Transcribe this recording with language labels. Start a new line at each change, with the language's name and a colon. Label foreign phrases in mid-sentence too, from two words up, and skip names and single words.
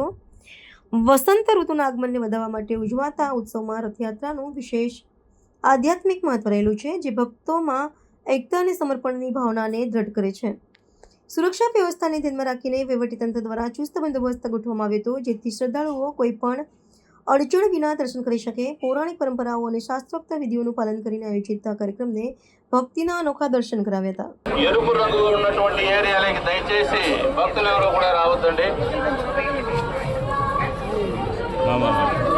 Gujarati: વસંત ઋતુના આગમનને વધારવા માટે ઉજવાતા ઉત્સવમાં રથયાત્રાનું વિશેષ આધ્યાત્મિક મહત્વ રહેલું છે, જે ભક્તોમાં એકતા અને સમર્પણની ભાવનાને દ્રઢ કરે છે. સુરક્ષા વ્યવસ્થાને ધ્યાનમાં રાખીને વહીવટીતંત્ર દ્વારા ચુસ્ત બંદોબસ્ત ગોઠવવામાં આવ્યો હતો, જેથી શ્રદ્ધાળુઓ કોઈપણ અડચણ વિના દર્શન કરી શકે. પૌરાણિક પરંપરાઓ અને શાસ્ત્રોક્ત વિધિઓનું પાલન કરીને આયોજિત આ કાર્યક્રમને ભક્તિના અનોખા દર્શન કરાવ્યા હતા.
Telugu: ఎరుపు రంగు ఉన్నటువంటి ఏరియాలకి దయచేసి భక్తులు ఎవరు కూడా రావద్దండి.